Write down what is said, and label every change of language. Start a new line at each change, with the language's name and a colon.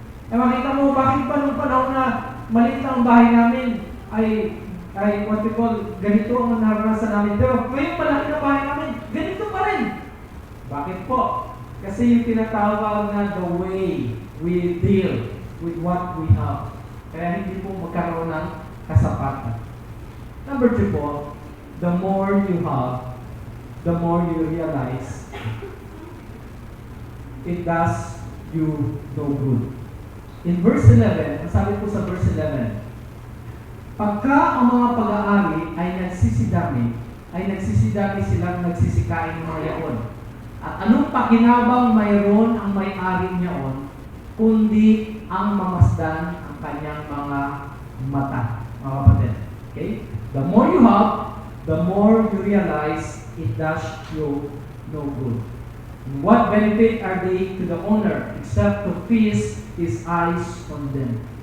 Filipino: Eh makita mo, bakit pa nung panahon na maliit ang bahay namin ay
English: what we call,
Filipino: ganito ang naranasan namin. Pero ngayon malaki na bahay namin, ganito pa rin. Bakit po? Kasi yung tinatawag na
English: the way we deal with what we have.
Filipino: Kaya hindi po magkaroon ng kasapatan.
English: Number 2 po, the more you have, the more you realize it does you no good. In verse 11,
Filipino: sabi po sa verse 11, pagka ang mga pag-aari ay nagsisidami, ay dati silang nagsisikain ng mga yaon. At anong pakinabang mayroon ang may-ari niyaon, kundi ang mamasdan ang kanyang mga mata, mga kapatid.
English: Okay? The more you have, the more you realize it does you no good. What benefit are they to the owner except to feast his eyes on them?